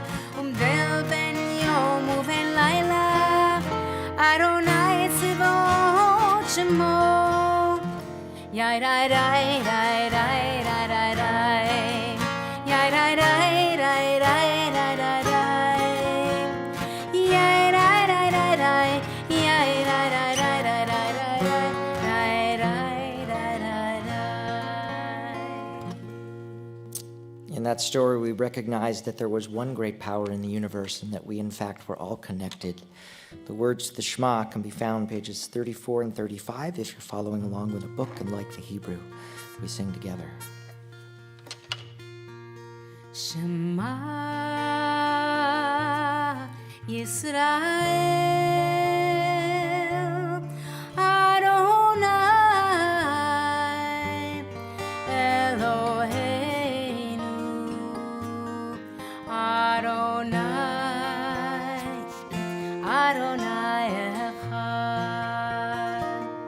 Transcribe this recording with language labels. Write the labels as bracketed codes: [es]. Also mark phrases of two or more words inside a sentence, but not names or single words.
[he] ומדל בין יום ובין לילה אדוני צבאות שמו יאי די די די די די די די יאי די די די די די די די יאי די די די די יאי די די די די די [en] In that story, we recognized that there was one great power in the universe and that we, in fact, were all connected. The words to the Shema can be found pages 34 and 35 if you're following along with a book and like the Hebrew. We sing together. [he] שמע ישראל אדוני אלוהינו אדוני אדוני אחד